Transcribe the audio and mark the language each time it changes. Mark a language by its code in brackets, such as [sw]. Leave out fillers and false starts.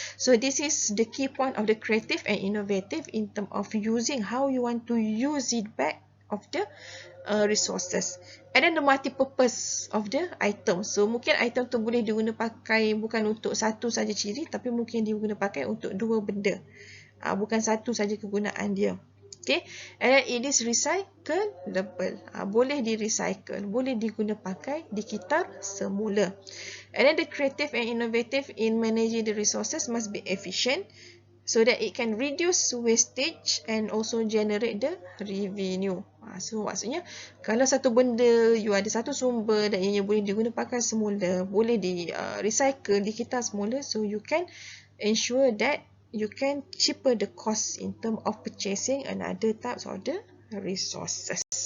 [en] So this is the key point of the creative and innovative in terms of using how you want to use it back of the resources. And then the multi-purpose of the item. [ms] So mungkin item tu boleh diguna pakai bukan untuk satu saja ciri, tapi mungkin diguna pakai untuk dua benda. Bukan satu saja kegunaan dia. [en] Okay, and then it is recyclable. [ms] Boleh di-recycle, boleh diguna pakai, dikitar semula. [en] And then the creative and innovative in managing the resources must be efficient, so that it can reduce wastage and also generate the revenue. [ms] So maksudnya, kalau satu benda, you ada satu sumber dan ianya boleh diguna pakai semula, boleh di recycle, dikitar semula, [en] so you can ensure that you can cheaper the cost in term of purchasing another types of the resources.